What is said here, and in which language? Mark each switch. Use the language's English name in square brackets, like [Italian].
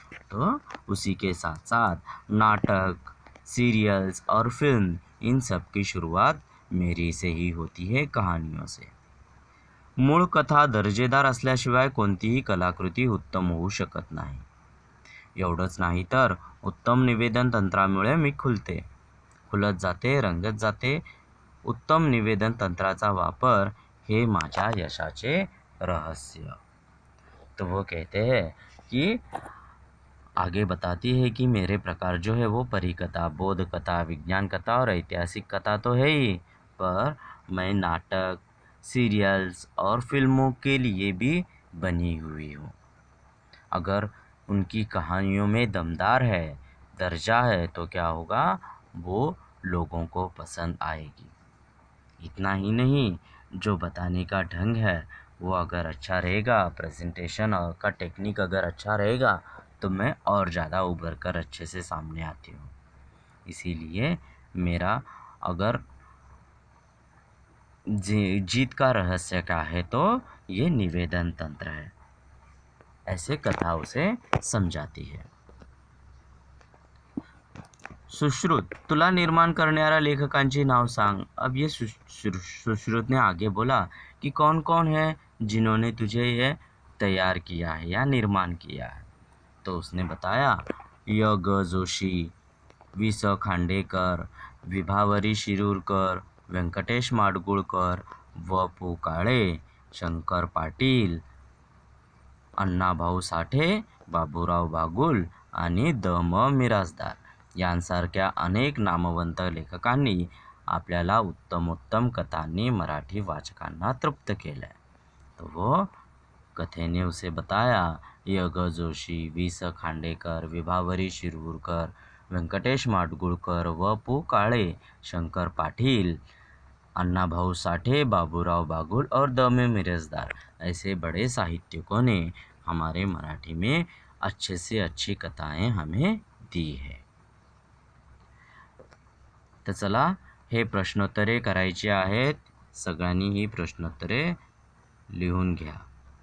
[Hindi] तो उसी के साथ साथ नाटक, सीरियल्स और फिल्म इन सब की शुरुआत मेरी से ही होती है, कहानियों से. [Marathi] मूळ कथा दर्जेदार असल्याशिवाय कोणतीही कलाकृती उत्तम होऊ शकत नाही. एवढंच नाही तर उत्तम निवेदन तंत्रामुळे मी खुलत जाते, रंगत जाते. उत्तम निवेदन तंत्राचा वापर हे माझ्या यशाचे रहस्य. [Hindi] तो वो कहते हैं कि आगे बताती है कि मेरे प्रकार जो है वो परिकथा, बोध कथा, विज्ञान कथा और ऐतिहासिक कथा तो है ही, पर मैं नाटक, सीरियल्स और फिल्मों के लिए भी बनी हुई हूँ. अगर उनकी कहानियों में दमदार है, दर्जा है, तो क्या होगा, वो लोगों को पसंद आएगी. इतना ही नहीं, जो बताने का ढंग है वो अगर अच्छा रहेगा, प्रेजेंटेशन का टेक्निक अगर अच्छा रहेगा, तो मैं और ज़्यादा उभर कर अच्छे से सामने आती हूँ. इसीलिए मेरा अगर जीत का रहस्य क्या है तो ये निवेदन तंत्र है. ऐसे कथा उसे समझाती है. [Marathi] सुश्रुत, तुला निर्माण करणाऱ्या लेखकांची नाव सांग. [Hindi] अब ये सुश्रुत ने आगे बोला कि कौन कौन है जिन्होंने तुझे ये तैयार किया है या निर्माण किया है. तो उसने बताया [Marathi] य ग जोशी, वि स खांडेकर, विभावरी शिरूरकर, व्यंकटेश माडगूळकर, व पु काळे, शंकर पाटील, अण्णाभाऊ साठे, बाबूराव बागुल आणि द म मिरासदार यांसारख्या अनेक नामवंत लेखकांनी आपल्याला उत्तमोत्तम कथांनी मराठी वाचकांना तृप्त केलं. [Hindi] तो वो कथेने उसे बताया य ग जोशी, वि स खांडेकर, विभावरी शिरूरकर, व्यंकटेश माडगूळकर, व पु काळे, शंकर पाटील, अन्नाभाऊ साठे, बाबूराव बागुल और द म मिरासदार ऐसे बड़े साहित्यिकों ने हमारे मराठी में अच्छे से अच्छी कथाएं हमें दी है. [Marathi] तर चला, हे प्रश्नोत्तरे करायची आहेत. सगळ्यांनी ही प्रश्नोत्तरे लिहून घ्या.